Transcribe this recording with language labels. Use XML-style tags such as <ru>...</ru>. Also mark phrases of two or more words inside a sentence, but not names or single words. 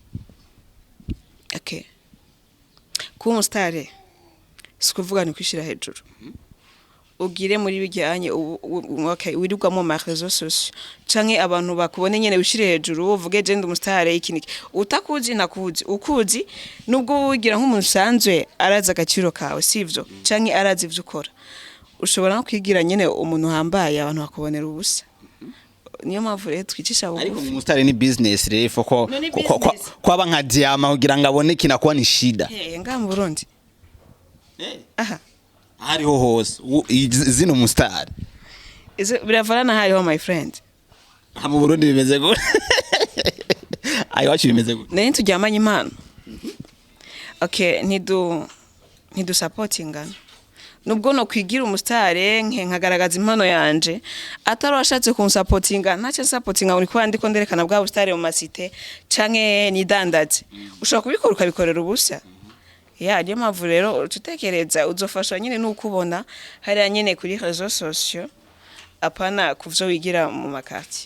<rn>okay ku mustare sikuvuga ni kwishira hejuru ugire muri bijyanye okay wirugwamo ma</rn> <fr>réseaux sociaux</fr> <rn>canke abantu bakubone nyene wishire hejuru uvuge je ndi umustare ikiniki utakuzi nakuzi ukuzi nubwo wigira nk'umuntu sanzwe araza agaciro kawe sivyo canke arazi ivyo ukora ushobora no kwigira nyene umuntu hambaye abantu bakubonera ubusa niyo mpamvu rero twicisha bugufi ariko umustare ni business rero ko kwaba nka diama kugira ngo abone</rn> <sw>kinakuwa ni shida</sw> <rn>nga mu Burundi aha hariho hose zino mustar biravana hariho</rn> <en>my friend</en> <rn>mu Burundi bimeze gute ayo wacu bimeze gute nene tujyamanye impano okay ntidu supportingana nubwo no kwigira umustare nkagaragaza impano yanje atari washatse kunsupportinga ntacyo supportinga uri kwandi ko nderekana bwa bustare mu masite canke nidandaze ushobora kubikora ukabikorera ubusa ya niyo mpamvu rero tutekereza uzofasha nyine n'ukubona hariya nyine kuri</rn> <fr>réseaux sociaux</fr> <rn>apana kuvyo wigira mu makati</rn>